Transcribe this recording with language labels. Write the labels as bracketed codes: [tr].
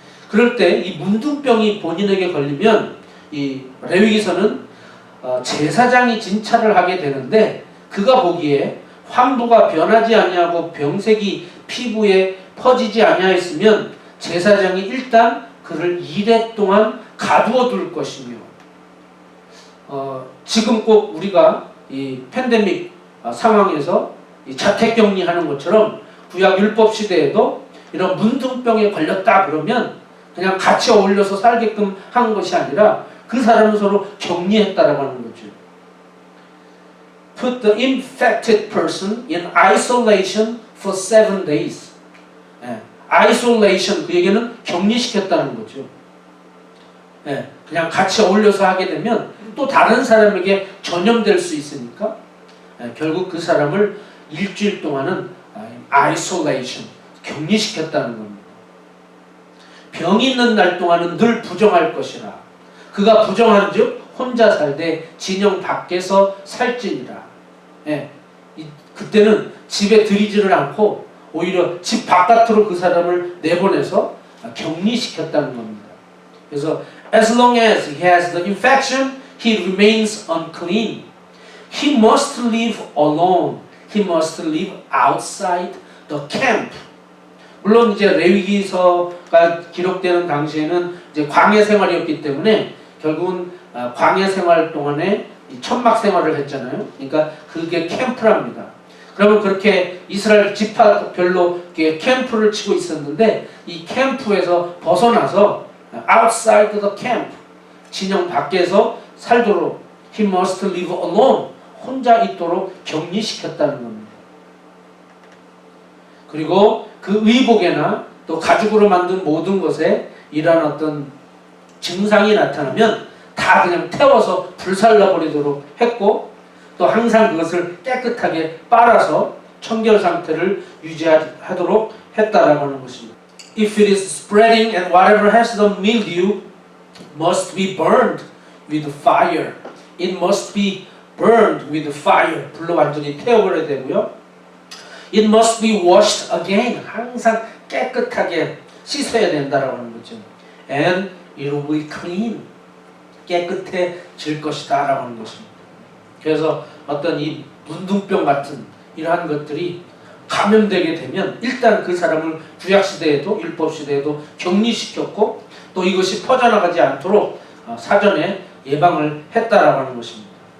[ko] 그럴 때 이 문둥병이 본인에게 걸리면 이 레위기서는 제사장이 진찰을 하게 되는데, 그가 보기에 환부가 변하지 아니하고 병색이 피부에 퍼지지 아니하였으면 제사장이 일단 그를 2회 동안 가두어 둘 것이며, 지금 꼭 우리가 이 팬데믹 상황에서 이 자택격리하는 것처럼 구약 율법 시대에도 이런 문둥병에 걸렸다 그러면 그냥 같이 어울려서 살게끔 한 것이 아니라 그 사람은 서로 격리했다라고 하는 거죠. [en] Put the infected person in isolation for 7 days. [ko] 예, isolation, 그 얘기는 격리시켰다는 거죠. 예, 그냥 같이 어울려서 하게 되면 또 다른 사람에게 전염될 수 있으니까 결국 그 사람을 일주일 동안은 isolation, 격리시켰다는 겁니다. 병이 있는 날 동안은 늘 부정할 것이라. 그가 부정한즉 혼자 살되 진영 밖에서 살지니라. 예, 그때는 집에 들이지를 않고 오히려 집 바깥으로 그 사람을 내보내서 격리시켰다는 겁니다. 그래서 [en] as long as he has the infection, he remains unclean. He must live alone. He must live outside the camp. [ko] 물론 이제 레위기서가 기록되는 당시에는 이제 광야 생활이었기 때문에 결국은 광야 생활 동안에 천막 생활을 했잖아요. 그러니까 그게 캠프랍니다. 그러면 그렇게 이스라엘 지파별로 캠프를 치고 있었는데 이 캠프에서 벗어나서 [en] outside the camp, [ko] 진영 밖에서 살도록 [en] he must live alone, [ko] 혼자 있도록 격리시켰다는 겁니다. 그리고 그 의복에나 또 가죽으로 만든 모든 것에 이러한 어떤 증상이 나타나면 다 그냥 태워서 불살라버리도록 했고 또 항상 그것을 깨끗하게 빨아서 청결 상태를 유지하도록 했다라고 하는 것입니다. [en] If it is spreading and whatever has the mildew must be burned with fire. It must be burned with fire. [ko] 불로 완전히 태워버려야 되고요. [en] It must be washed again. [ko] 항상 깨끗하게 씻어야 된다라고 하는 거죠. [en] And it will be clean. [ko] 깨끗해질 것이다 라고 하는 것입니다. 그래서 어떤 이 문둥병 같은 이러한 것들이 감염되게 되면 일단 그 사람을 구약시대에도 율법시대에도 격리시켰고 또 이것이 퍼져나가지 않도록 사전에 예방을 했다라고 하는 것입니다.